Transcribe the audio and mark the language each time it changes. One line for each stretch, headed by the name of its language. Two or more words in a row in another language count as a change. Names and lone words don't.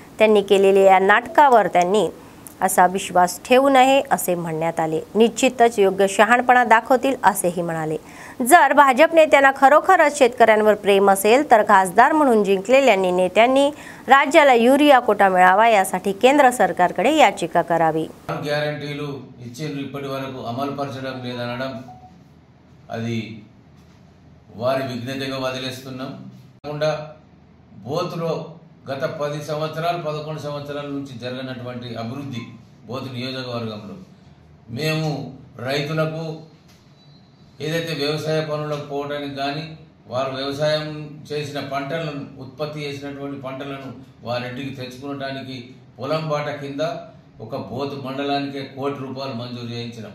Marathi: त्यांनी केलेल्या या नाटकावर त्यांनी असा विश्वास ठेवू नये असे म्हणण्यात आले. निश्चितच योग्य शहाणपणा दाखवतील असेही म्हणाले. जर भाजप नेत्यांना खरोखरच शेतकऱ्यांवर प्रेम असेल तर खासदार म्हणून जिंकलेल्या नेत्यांनी राज्याला युरिया कोटा मिळावा यासाठी केंद्र सरकारकडे याचिका करावी.
Telugu: గ్యారెంటీలు ఇచ్చిండ్రు ఇప్పటి వరకు అమలు పరచడం లేదనడం అది వారి విజ్ఞతగా వదిలేస్తున్నాం. కాకుండా బోతులో గత 10 సంవత్సరాలు 11 సంవత్సరాల నుంచి జరిగినటువంటి అభివృద్ధి బోతు నియోజకవర్గంలో మేము రైతులకు ఏదైతే వ్యవసాయ పనులకు పోవడానికి కానీ వారు వ్యవసాయం చేసిన పంటలను ఉత్పత్తి చేసినటువంటి పంటలను వారింటికి తెచ్చుకోవడానికి పొలం బాట కింద ఒక బోతు మండలానికే ₹1 కోటి మంజూరు చేయించినాం.